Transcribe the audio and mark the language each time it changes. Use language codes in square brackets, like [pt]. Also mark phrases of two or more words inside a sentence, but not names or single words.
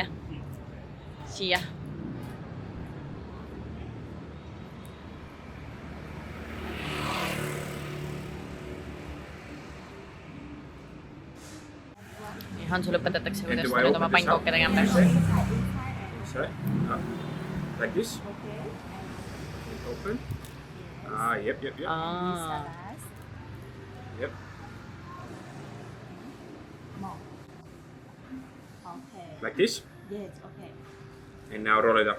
[et] Siia. Hansul õpetatakse, kuidas ta nüüd oma pannkooke tegema peaks. [en] Like this? Open. Yep. Yep. Like this? Yes, okay. And now roll it up.